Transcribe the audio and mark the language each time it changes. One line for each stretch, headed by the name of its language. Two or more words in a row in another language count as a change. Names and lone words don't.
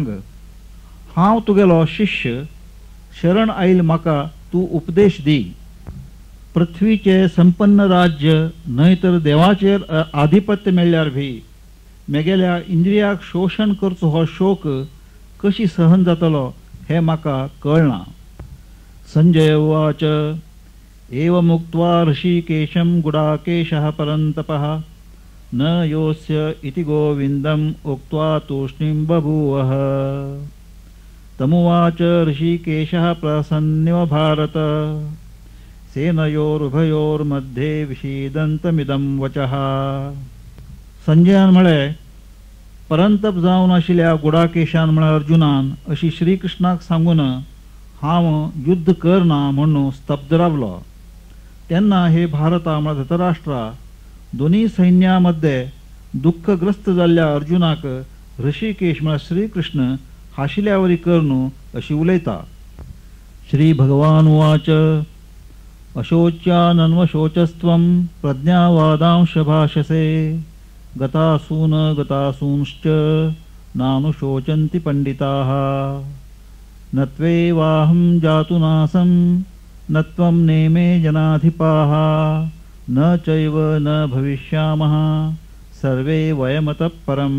Konkani: हांव तुगेलो शिष्य, शरण आयिल्ल म्हाका तूं उपदेश दी. पृथ्वीचे संपन्न राज्य न्हय तर देवाचेर आधिपत्य मेळ्ळ्यार भी मेगेल्या इंद्रियाक शोषण करचो हो शोक कशी सहन जातलो हे म्हाका कळना.
Sanskrit: संजय उवाच एवमुक्त्वा ऋषिकेशं गुडाकेशः परन्तपः न योऽस्य इति गोविन्दम् उक्त्वा तूष्णीं बभूवः. तमुवाच ऋषिकेशः प्रसन्निव भारत सेनयोरुभयोर्मध्ये विषीदन्तमिदं वचः.
Konkani: संजयान म्हळे परंतप जावन आशिल्ल्या गुडाकेशान म्हळ्यार अर्जुनान अशी श्रीकृष्णाक सांगून हांव युद्ध करना म्हणून स्तब्ध रावलो. तेन्ना हे भारता म्हळ्यार धृतराष्ट्रा दोन्ही सैन्या मध्ये दुःखग्रस्त जाल्ल्या अर्जुनाक ऋषिकेश म्हळ्यार श्रीकृष्ण हाशिल्यावरी कर न्हू अशी उलयता.
Sanskrit: श्री भगवान उवाच अशोच्यानन्वशोचस्त्वं प्रज्ञावादांश भाषसे गतासून गतासूंश्च नानुशोचन्ति पंडिताः. न त्वेवाहं जातुनासं न त्वं नेमे जनाधिपाः न चैव न भविष्यामः सर्वे वयमतः परम्.